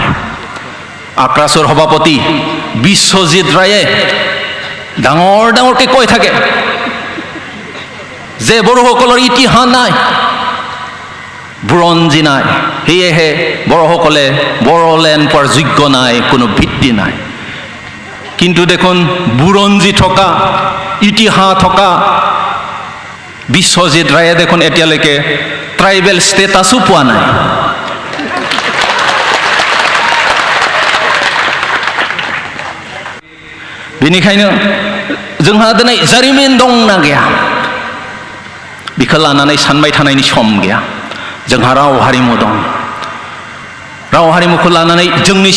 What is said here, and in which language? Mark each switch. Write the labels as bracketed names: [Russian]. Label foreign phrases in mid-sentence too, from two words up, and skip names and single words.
[Assamese] আক্ৰাছৰ সভাপতি বিশ্বজিৎ ৰায়ে ডাঙৰ ডাঙৰকৈ কৈ থাকে যে বড়োসকলৰ ইতিহাস নাই, বুৰঞ্জী নাই, সেয়েহে বড়োসকলে বড়োলেণ্ড পোৱাৰ যোগ্য নাই, কোনো ভিত্তি নাই। কিন্তু দেখোন বুৰঞ্জী থকা ইতিহাস থকা বিশ্বজিৎ ৰায়ে দেখোন এতিয়ালৈকে ট্ৰাইবেল ষ্টেটাছো পোৱা নাই। [Bodo] बेनिखायनो जोंहा दिनै जारिमिन दंना गैया बेखौ लानानै सानबाय थानायनि सम गैया। जोंहा राव हारिमु दं, राव हारिमुखौ लानानै जोंनि